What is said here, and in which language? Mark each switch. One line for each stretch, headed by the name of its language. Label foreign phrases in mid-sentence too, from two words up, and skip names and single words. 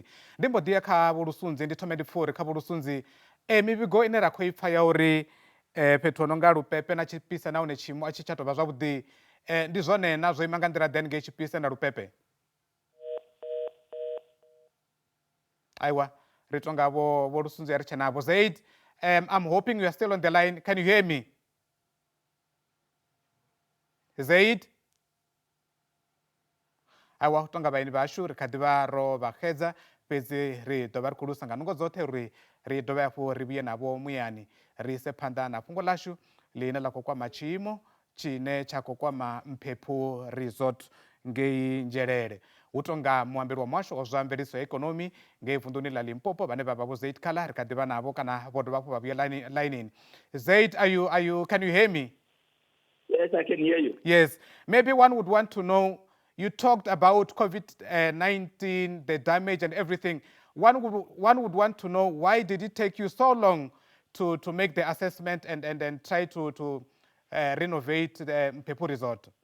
Venda: Ndi mbo ḓi ya kha vhulusunzi, ndi thome ndi pfha uri kha vhulusunzi mivhigo ine ra khou i pfha ya uri fhethu ho no nga lupepe na tshipise nahone tshiimo a tshi tsha tou vha zwavhuḓi, ndi zwone na zwo ima nga nḓila ḓe ngei tshipise na lupepe? Aiwa, ri tonga vho lusunzi ri tshe navho.
English: Zaid, I'm hoping you are still on the line. Can you hear me? Zaid?
Venda: Aiwa, u tonga vhaeni vhashu ri kha ḓivha ro vha xedza, fhedzi ri ḓo vha ri khou lusa nga nungo dzoṱhe uri ri dovhe hafhu ri vhuye navho muyani ri ise phanḓa na fhungo ḽashu ḽine ḽa khou kwama tshiimo tshine tsha khou kwama Mphephu Resort ngei Nzhelele. Hu tonga muambeli wa muhasho wa zwa mveledziso ya ikonomi ngei vunḓuni ḽa Limpopo vhane vha vha vho Zaid Khala, ri kha ḓivha navho kana vho dovha hafhu vha vhuya lainini.
English: Zaid, can you hear me? Yes, I can hear you. Yes. Maybe one would want to know, you talked about COVID-19, the damage and everything. One would want to know, why did it take you so long to make the assessment and try to renovate the Mphephu Resort?